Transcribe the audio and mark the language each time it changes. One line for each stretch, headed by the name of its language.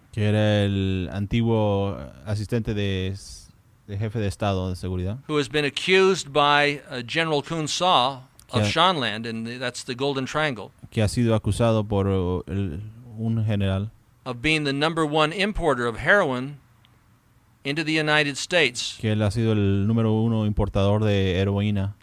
Spanish: Que era el antiguo asistente de jefe de estado de seguridad.
English: Who has been accused by General Kun Saw of Shanland, and that's the Golden Triangle.
Spanish: Que ha sido acusado por un general.
English: Of being the #1 importer of heroin into the United States.
Spanish: Que él ha sido el número 1 importador de heroína.